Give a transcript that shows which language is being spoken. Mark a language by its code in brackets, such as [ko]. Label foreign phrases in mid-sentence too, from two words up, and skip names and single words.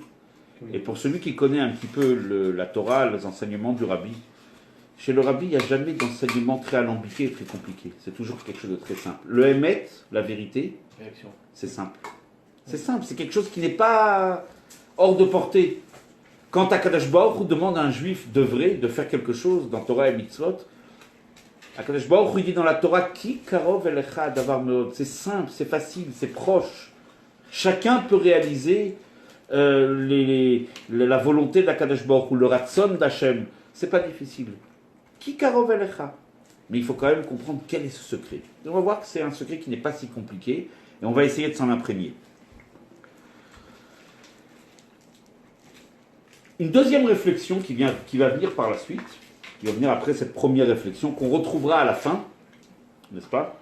[fr] Et pour celui qui connaît un petit peu la Torah, les enseignements du Rabbi, chez le Rabbi, il n'y a jamais d'enseignement très alambiqué et très compliqué. C'est toujours quelque chose de très simple. Le Emet, la vérité, c'est simple. C'est simple, c'est quelque chose qui n'est pas hors de portée. Quand Akadosh Baruch Hu demande à un juif d'œuvrer, de faire quelque chose dans Torah et Mitzvot, Akadosh Baruch Hu dit dans la Torah, [he] כי קרוב אליך הדבר מאד. [fr] C'est simple, c'est facile, c'est proche. Chacun peut réaliser la volonté d'Akadosh Baruch Hu, le ratson d'Hachem. C'est pas difficile. [he] כי קרוב אליך. [fr] Mais il faut quand même comprendre quel est ce secret. Et on va voir que c'est un secret qui n'est pas si compliqué et on va essayer de s'en imprégner. Une deuxième réflexion qui va venir par la suite, qui va venir après cette première réflexion, qu'on retrouvera à la fin, n'est-ce pas?